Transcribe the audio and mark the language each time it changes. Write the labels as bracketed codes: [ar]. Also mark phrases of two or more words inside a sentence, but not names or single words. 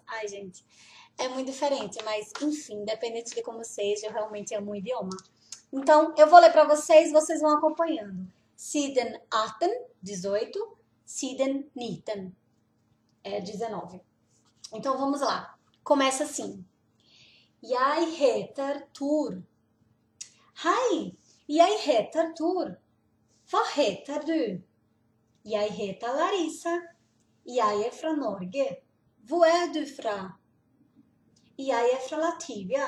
[pt] Ai, gente, é muito diferente. Mas, enfim, independente de como seja, eu realmente amo o idioma. Então, eu vou ler pra vocês vão acompanhando. [no] Siden 18, Siden 19, 19. [pt] Então, vamos lá. Começa assim. [no] Jeg heter Tor. Hei, jeg heter Tor. Hva heter du? Jeg heter Larissa. Jeg er fra Norge. Hvor er du fra? Jeg er fra Latvia.